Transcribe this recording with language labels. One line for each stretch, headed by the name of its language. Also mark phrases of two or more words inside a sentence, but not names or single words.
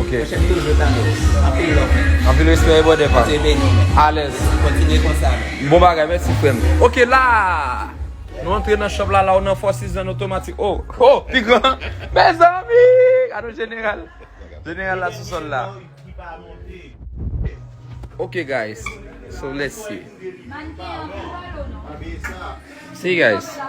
Haitian Creole: Ok. Jèm toujou tan nou. Anpil lòv. Anpil respè, bon depa. Se beni, men. A lèz. Kontinye konsa, men. Bon bagay, mèsi, frè. Ok, la. Nou antre nan shop la, la, ou nan Four Seasons otomatik. Oh, oh, pi gran. Mè zanmi. A nou jeneral. Jeneral la sou sòl la.
English: Ok, guys. So, let's see. See, guys.